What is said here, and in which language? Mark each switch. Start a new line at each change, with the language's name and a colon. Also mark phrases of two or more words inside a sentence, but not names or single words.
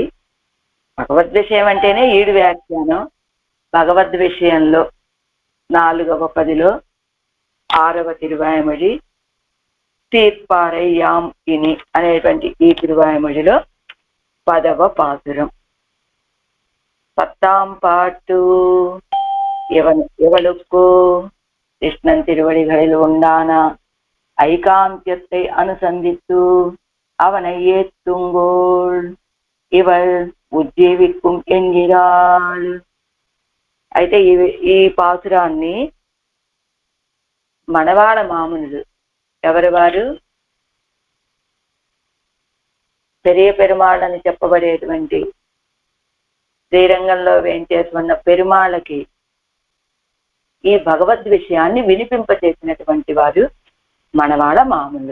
Telugu: భగవద్విషయం అంటేనే 7 వ్యాఖ్యానం. భగవద్విషయంలో 4వ పదిలో 6వ తిరువాయిమొഴി తీర్పారయ్యాం ఇని అనేటువంటి ఈ తిరువాయిమొഴിలో 10వ పాసురం.
Tamil: 10ஆம் பாட்டு. எவளுக்கு கிருஷ்ணன் திருவடிகளில் உண்டான ஐகாந்தியத்தை அனுசந்தித்து அவனை ஏத்துங்கோள் இவள் ఉజ్జీవిக்கும் ఎన్గిరాల్.
Telugu: అయితే ఈ పాసురాన్ని మనవాళ మామునులు ఎవరి వారు? పెరియ పెరుమాళ్ అని చెప్పబడేటువంటి శ్రీరంగంలో వేంచేసుకున్న పెరుమాళకి ఈ భగవద్ విషయాన్ని వినిపింపచేసినటువంటి వారు మనవాళ మాములు.